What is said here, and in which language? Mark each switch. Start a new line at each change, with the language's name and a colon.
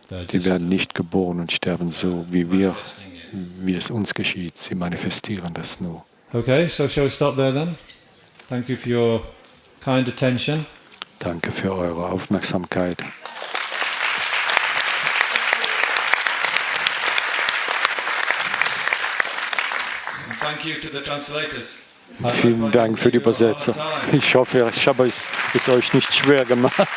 German: Sie werden nicht geboren und sterben so, wie es uns geschieht. Sie manifestieren das nur.
English: Okay, so shall we stop there then? Thank you for your kind attention.
German: Danke für eure Aufmerksamkeit.
English: And thank you to the translators.
German: Vielen Dank für die Übersetzer. Ich hoffe, ich habe es euch nicht schwer gemacht.